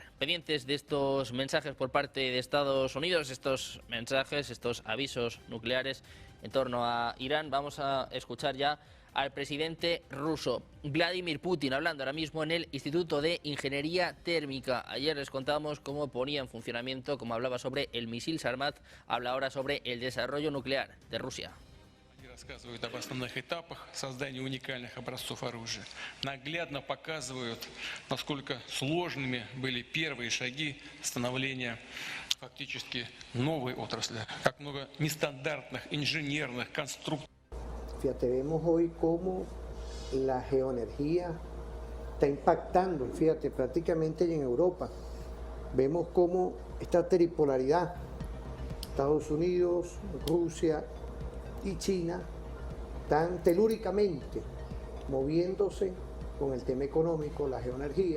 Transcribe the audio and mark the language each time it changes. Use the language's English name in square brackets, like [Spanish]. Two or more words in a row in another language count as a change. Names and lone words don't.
[Spanish] Pendientes de estos mensajes por parte de Estados Unidos, estos mensajes, estos avisos nucleares en torno a Irán, vamos a escuchar ya al presidente ruso, Vladimir Putin, hablando ahora mismo en el Instituto de Ingeniería Térmica. Ayer les contábamos cómo ponía en funcionamiento, cómo hablaba sobre el misil Sarmat, habla ahora sobre el desarrollo nuclear de Rusia. [Russian] Рассказывают об основных этапах создания уникальных образцов оружия. Наглядно показывают, насколько сложными были первые шаги становления фактически новой отрасли, как много нестандартных инженерных конструкций. [Spanish] Fíjate, vemos hoy cómo la geoenergía está impactando, fíjate, prácticamente en Europa. Vemos cómo esta tripolaridad, Estados Unidos, Rusia y China, están telúricamente moviéndose con el tema económico, la geoenergía.